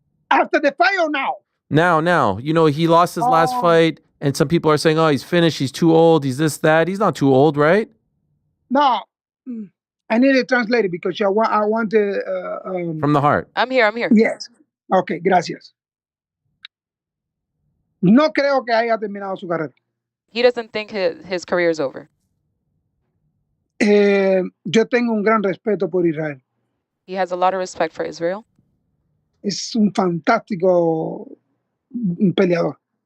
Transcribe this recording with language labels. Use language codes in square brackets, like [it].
[en] After the fight or now? Now. You know, he lost his last fight, and some people are saying, oh, he's finished. He's too old. He's this, that. He's not too old, right? No. I need a translator because I want to... From the heart. I'm here. Yes. Okay, gracias. [es] No creo que haya terminado su carrera. [en] He doesn't think his career is over. [es] Yo tengo un gran respeto por Israel. [en] He has a lot of respect for Israel. [es] Es un fantástico peleador.